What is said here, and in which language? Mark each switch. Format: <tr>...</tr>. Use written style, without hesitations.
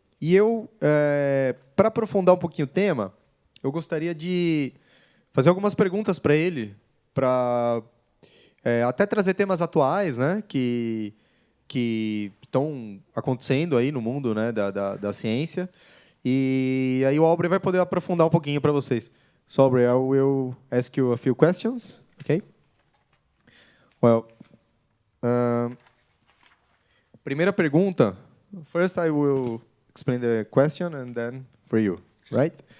<pt>E eu, para aprofundar um pouquinho o tema, eu gostaria de fazer algumas perguntas para ele, para até trazer temas atuais, né, que estão acontecendo aí no mundo, né, da ciência. E aí o Aubrey vai poder aprofundar um pouquinho para vocês.</pt> <en>So, Aubrey, I will ask you a few questions, okay?</en> <pt>Well, primeira pergunta.</pt> <en>First, I will explain the question and then for you, right?</en>